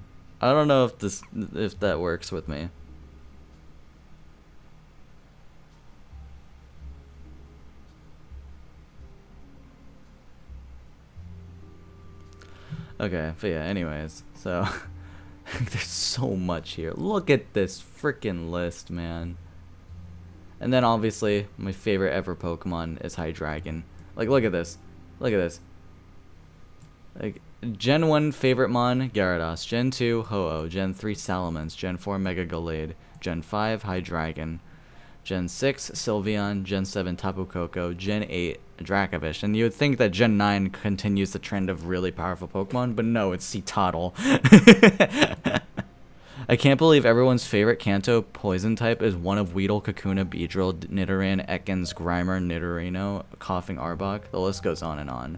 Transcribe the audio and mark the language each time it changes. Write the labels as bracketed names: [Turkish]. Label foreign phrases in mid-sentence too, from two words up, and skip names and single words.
[English] I don't know if that works with me. Okay, but yeah, anyways, so there's so much here. Look at this freaking list, man. And then obviously my favorite ever Pokemon is Hydreigon. Like, look at this. Look at this. Like, Gen 1 favorite mon, Gyarados. Gen 2, Ho-Oh. Gen 3, Salamence. Gen 4, Mega Gallade. Gen 5, Hydreigon. Gen 6, Sylveon. Gen 7, Tapu Koko. Gen 8, Dracovish. And you would think that Gen 9 continues the trend of really powerful Pokemon, but no, it's Citadel. I can't believe everyone's favorite Kanto poison type is one of Weedle, Kakuna, Beedrill, Nidoran, Ekans, Grimer, Nidorino, Coughing Arbok. The list goes on and on.